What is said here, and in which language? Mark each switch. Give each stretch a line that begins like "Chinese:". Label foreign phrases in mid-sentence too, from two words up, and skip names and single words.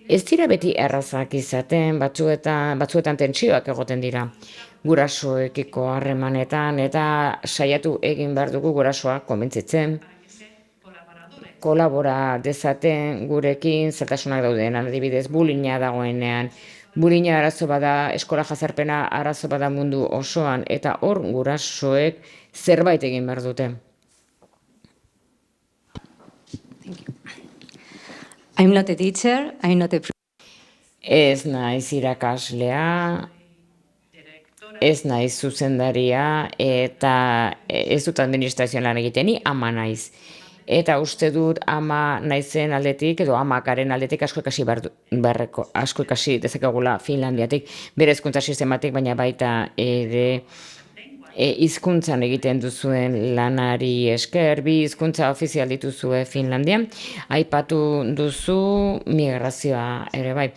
Basque: Ez dira beti errazak izaten, batzuetan tentsioak egoten dira gurasoekiko harremanetan, eta saiatu egin behar dugu gurasoak konbentzitzen, kolabora dezaten gurekin zeltasunak dauden, adibidez bullyinga dagoenean. Bullyinga arazo bada, eskola jazarpena arazo bada mundu osoan, eta hor gurasoek zerbait egin behar dute.
English: I'm not a teacher, I'm not a...
Basque: Ez naiz irakaslea, ez naiz zuzendaria, eta ez dut administrazioan lan egiten, ni ama naiz. Eta uste dut ama naizen aldetik, edo amakaren aldetik asko ikasi dezakegula Finlandiatik, bere hezkuntza sistematik, baina baita ere hizkuntzan egiten duzuen lanari esker, 2 hizkuntza ofizial dituzue Finlandian, aipatu duzu migrazioa ere bai.